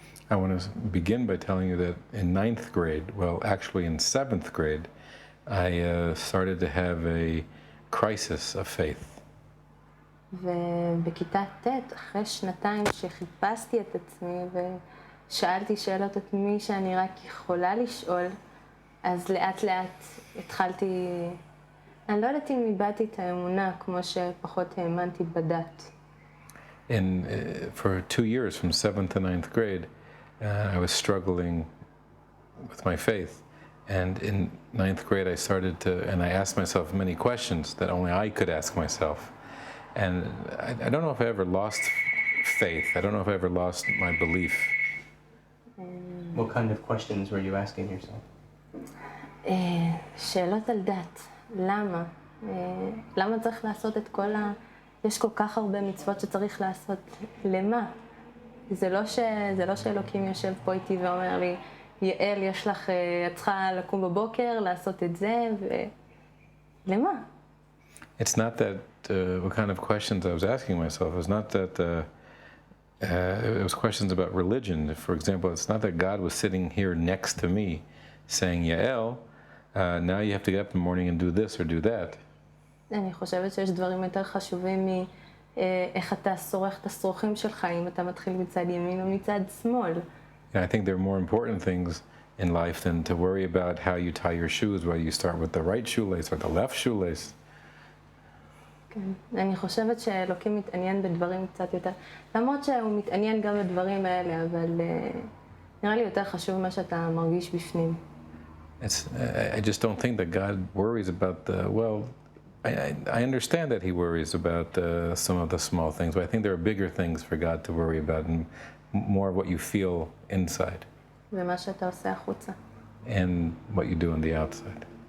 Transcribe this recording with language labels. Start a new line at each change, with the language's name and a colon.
English: I want to begin by telling you that in 9th grade, well, actually in 7th grade, I started to have a crisis of faith.
Hebrew: ובכיתה ט', אחרי שנתיים שחיפשתי את עצמי ושאלתי שאלות את מי שאני רק יכולה לשאול, אז לאט לאט התחלתי, אני לא יודעת אם איבדתי את האמונה כמו שפחות האמנתי בדת.
English: For 2 years, from 7th to 9th grade, I was struggling with my faith. And in 9th grade, I started to, and I asked myself many questions that only I could ask myself. And I don't know if I ever lost faith. I don't know if I ever lost my belief. What kind of questions were you asking yourself?
Hebrew: שאלות על דת. למה? למה צריך לעשות את כל יש כל כך הרבה מצוות שצריך לעשות. למה? זה לא שאלוקים יושב פה איתי ואומר לי, יעל, יש לך, את צריכה לקום בבוקר, לעשות את זה, למה?
English: It's not that, what kind of questions I was asking myself, it's not that, it was questions about religion. For example, it's not that God was sitting here next to me saying, Yael, now you have to get up in the morning and do this or do that.
Hebrew: אני חושבת שיש דברים יותר חשובים מאיך אתה שורח את השרוכים שלך, אם אתה מתחיל מצד ימין או מצד שמאל.
English: I think there are more important things in life than to worry about how you tie your shoes, whether you start with the right shoelace or the left shoelace.
Hebrew: כן, אני חושבת שאלוקים מתעניין בדברים קצת יותר, למרות שהוא מתעניין גם בדברים האלה, אבל נראה לי יותר חשוב מה שאתה מרגיש בפנים.
English: I just don't think that God worries about the, well, I understand that he worries about some of the small things, but I think there are bigger things for God to worry about and more of what you feel inside.
Hebrew: ומה שאתה עושה החוצה.
English: And what you do on the outside.